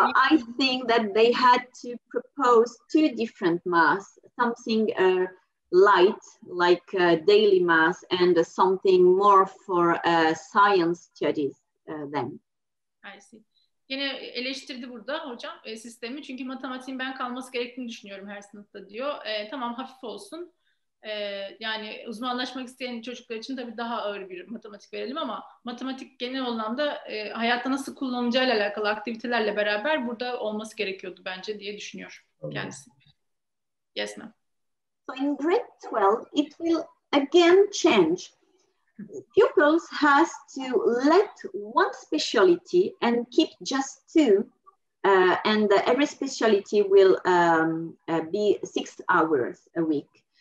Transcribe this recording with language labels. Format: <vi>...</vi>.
<en>I think that they had to propose 2 different maths, something light, like daily math, and something more for science studies then. I see.</en> <tr>Yine eleştirdi burada hocam sistemi. Çünkü matematiğin ben kalması gerektiğini düşünüyorum her sınıfta diyor. Tamam hafif olsun. Yani uzmanlaşmak isteyen çocuklar için tabii daha ağır bir matematik verelim ama matematik genel anlamda hayatta nasıl kullanılacağıyla alakalı aktivitelerle beraber burada olması gerekiyordu bence diye düşünüyor kendisi.</tr> <en>Yes, ma'am. So in grade 12, it will again change. Pupils has to let 1 specialty and keep just 2, and every specialty will be 6 hours a week.</en>